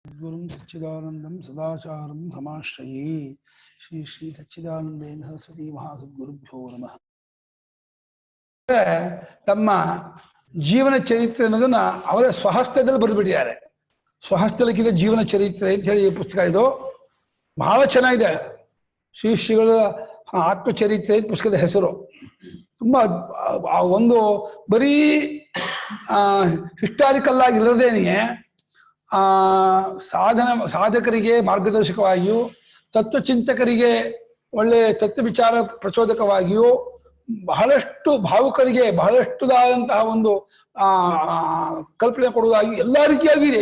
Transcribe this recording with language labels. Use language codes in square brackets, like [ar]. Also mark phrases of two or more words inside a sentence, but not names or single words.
[sa] गुरुं सच्चिदानंदं सदाचारं समाश्रये श्री श्री सच्चिदानंदेन सरस्वती महासद्गुरुभ्यो नमः. [kn] ತಮ್ಮ ಜೀವನ ಚರಿತ್ರೆ ಅನ್ನೋದನ್ನ ಅವರ ಸ್ವಹಸ್ತದಲ್ಲಿ ಬರೆದುಬಿಟ್ಟಿದ್ದಾರೆ. ಸ್ವಹಸ್ತಲಿಖಿತ ಜೀವನ ಚರಿತ್ರೆ ಅಂತ ಹೇಳಿ ಪುಸ್ತಕ ಇದು ಬಹಳ ಚೆನ್ನಾಗಿದೆ. ಶ್ರೀಗಳ ಆತ್ಮಚರಿತ್ರೆ ಪುಸ್ತಕದ ಹೆಸರು. ತುಂಬಾ ಒಂದು ಬರೀ ಹಿಸ್ಟಾರಿಕಲ್ ಆಗಿರೋದೇನೆ ಸಾಧಕರಿಗೆ ಮಾರ್ಗದರ್ಶಕವಾಗಿಯೂ ತತ್ವಚಿಂತಕರಿಗೆ ಒಳ್ಳೆ ತತ್ವ ವಿಚಾರ ಪ್ರಚೋದಕವಾಗಿಯೂ ಬಹಳಷ್ಟು ಭಾವುಕರಿಗೆ ಬಹಳಷ್ಟುದಾದಂತಹ ಒಂದು ಕಲ್ಪನೆ ಕೊಡುವುದಾಗಿ ಎಲ್ಲ ರೀತಿಯಾಗಿ ಇದೆ.